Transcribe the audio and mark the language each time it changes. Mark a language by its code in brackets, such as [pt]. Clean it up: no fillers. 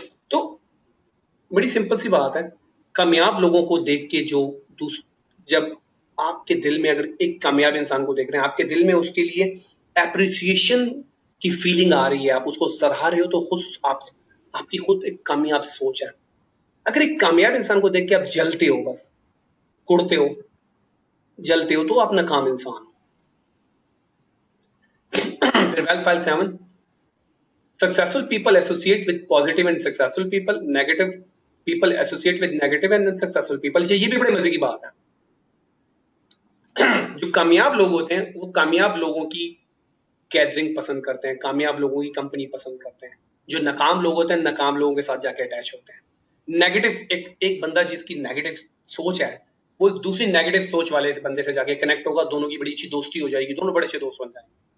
[hi] तो बड़ी सिंपल सी बात है, कामयाब लोगों को देख के जो जब आपके दिल में अगर एक कामयाब इंसान को देख रहे हैं, आपके दिल में उसके लिए एप्रिसिएशन की फीलिंग आ रही है, आप उसको सराह रहे हो, तो खुद आपकी खुद एक कामयाब सोच है। अगर एक कामयाब इंसान को देख के आप जलते हो, बस कुड़ते हो, जलते हो, तो आप नाकाम इंसान हो। फिर wealth file 7, [en] successful people associate with positive and successful people, negative people associate with negative and unsuccessful people। [hi] ये भी बड़े मजे की बात है। जो कामयाब लोग होते हैं वो कामयाब लोगों की गैदरिंग पसंद करते हैं, कामयाब लोगों की कंपनी पसंद करते हैं। जो नाकाम लोग होते हैं नाकाम लोगों के साथ जाके अटैच होते हैं। नेगेटिव एक बंदा जिसकी नेगेटिव सोच है वो एक दूसरी नेगेटिव सोच वाले इस बंदे से जाके कनेक्ट होगा, दोनों की बड़ी अच्छी दोस्ती हो जाएगी, दोनों बड़े अच्छे दोस्त बन जाएंगे।